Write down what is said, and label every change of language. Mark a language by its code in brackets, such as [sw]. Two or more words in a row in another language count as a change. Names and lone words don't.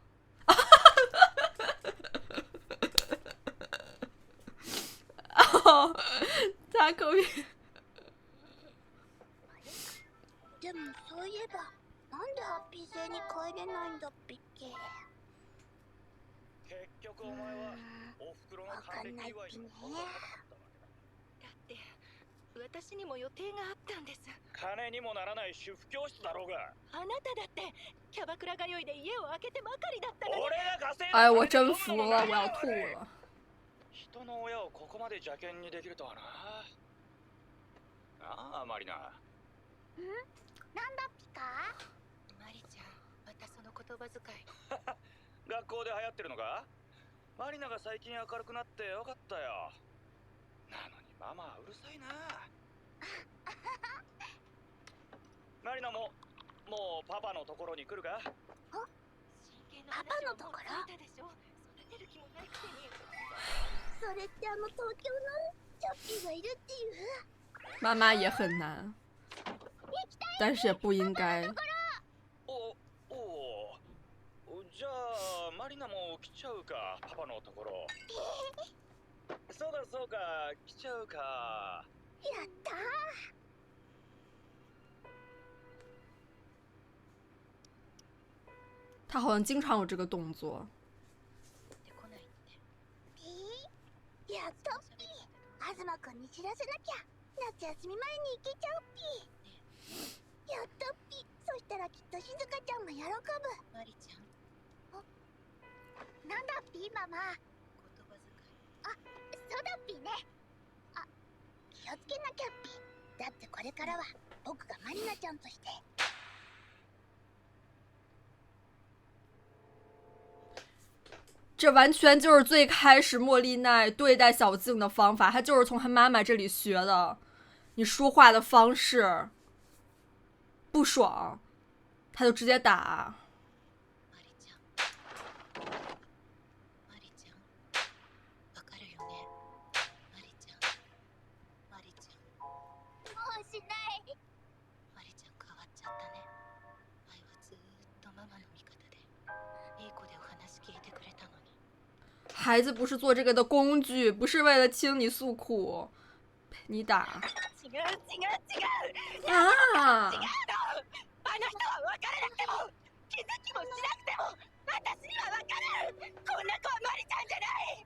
[zh] 哦，塔可比。 [ja] でもそういえばなんでハッピー星に帰れないんだっぴっけ。結局お前はおふくろの還暦祝いに来なかったわけだ。だって私にも予定があったんです。金にもならない主婦教室だろうが。あなただってキャバクラ通いで家を空けてばかりだったのに。俺が稼いだ [zh] 哎，我真服了，我要吐了。 [ja] 人の親をここまで邪険にできるとはな。ああ、マリナ。なんだっぴか。マリちゃん、またその言葉遣い。学校で流行ってるのか。マリナが最近明るくなってよかったよ。なのにママはうるさいな。マリナもパパのところに来るか。真剣な話をもう聞いたでしょ。育てる気もないくせに。それって東京のチャッピーがいるっていう。 [zh] 妈妈也很难，但是也不应该。 [ja] おじゃあマリナも来ちゃうか、パパのところ。そうだそうか、来ちゃうか。やったー。 [zh] 他好像经常有这个动作。 [ja] ってこないって。ピー、やっとっぴ。東くんに知らせなきゃ。夏休み前に行けちゃうっぴ。やっとっぴ。そしたらきっと静香ちゃんが喜ぶ。マリちゃん、なんだっぴママ。言葉遣い。そうだっぴね。あ、気をつけなきゃっぴ。だってこれからは僕がマリナちゃんとして。 [zh] 这完全就是最开始莫莉奈对待小静的方法，她就是从她妈妈这里学的。你说话的方式不爽，她就直接打。 [ja] マリちゃん、マリちゃん、わかるよね。マリちゃん、マリちゃん。もうしない。マリちゃん変わっちゃったね。前はずーっとママの味方でいい子でお話聞いてくれたのに。 [zh] 孩子不是做这个的工具，不是为了听你诉苦，陪你打 [ja] 違う違う違う。 [zh] 啊！ [ja] 違うの。マあの人は分からなくても気づきもしなくても私には分かる。こんな子はマリちゃんじゃない。